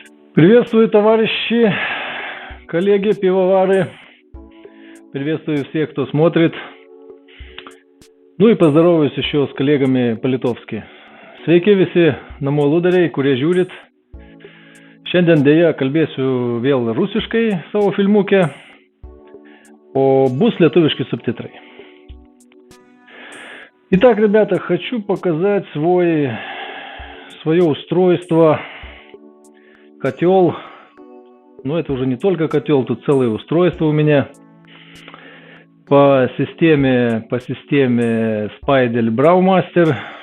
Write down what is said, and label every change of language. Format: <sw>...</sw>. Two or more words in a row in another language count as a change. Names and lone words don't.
<ru>Приветствую, товарищи, коллеги, пивовары. Приветствую всех, кто смотрит. Ну и поздороваюсь еще с коллегами по-литовски.</ru> <lt>Sveiki visi, namų lūdariai, kurie žiūrit. Šiandien dėja kalbėsiu vėl rusiškai savo filmuke, o bus lietuvišки субтитры.</lt> <ru>Итак, ребята, хочу показать свое устройство. Котел. Но это уже не только котел, тут целое устройство у меня. По системе Speidel Braumaster.</ru>